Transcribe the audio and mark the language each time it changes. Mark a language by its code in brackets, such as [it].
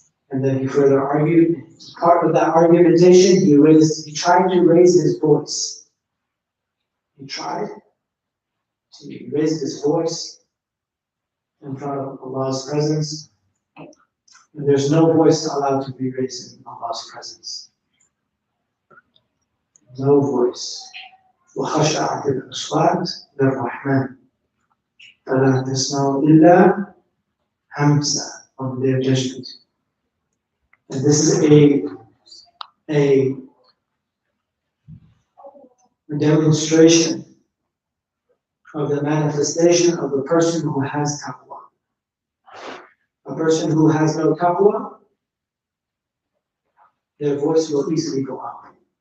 [en] And then he further argued. Part of that argumentation, he tried to raise his voice. He tried to raise his voice in front of Allah's presence. And there's no voice allowed to be raised in Allah's presence. No voice. [ar] وَخَشَعَتِ الْأَصْوَاتِ لِلرَّحْمَنِ فَلَا تَسْمَعُ إِلَّا هَمْسًا [en] on the Day of Judgment. And this is a demonstration of the manifestation of the person who has taqwa. A person who has no taqwa, their voice will easily go up.